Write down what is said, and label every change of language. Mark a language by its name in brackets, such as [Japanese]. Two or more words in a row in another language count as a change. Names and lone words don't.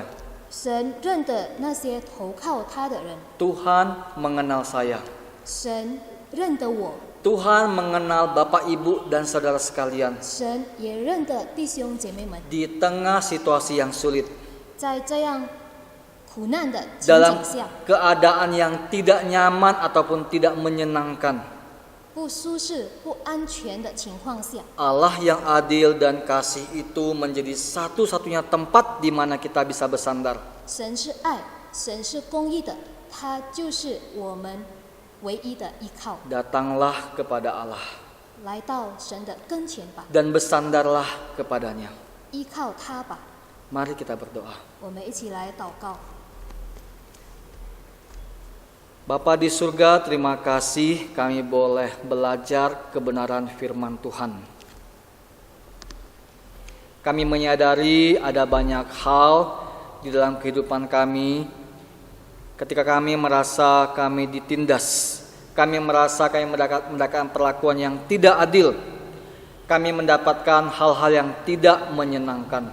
[Chinese] 神认得那些投靠他的人， [Indonesian] Tuhan mengenal saya. [Chinese] 神认得我， [Indonesian] Tuhan mengenal Bapak Ibu dan saudara sekalian. [Chinese] 神也认得弟兄姐妹们。 [Indonesian] Di tengah situasi yang sulit, [Chinese] 在这样苦难的情 [Indonesian] dalam [Chinese] 景下， [Indonesian] keadaan yang tidak nyaman ataupun tidak menyenangkan, [Chinese] 不舒适、不安全的情况下， [Indonesian] Allah yang adil dan kasih itu menjadi satu-satunya tempat di mana kita bisa bersandar. [Chinese] 神是爱，神是公义的，他就是我们唯一的依靠。 [Indonesian] Datanglah kepada Allah [Chinese] 来到神的跟前吧， [Indonesian] dan bersandarlah kepadanya. [Chinese] 依靠他吧。 [Indonesian] Mari kita berdoa. [Chinese] 我们一起来祷告。 [Indonesian] Bapa di surga, terima kasih kami boleh belajar kebenaran firman Tuhan. Kami menyadari ada banyak hal di dalam kehidupan kami ketika kami merasa kami ditindas, kami merasa kami mendapatkan perlakuan yang tidak adil, kami mendapatkan hal-hal yang tidak menyenangkan.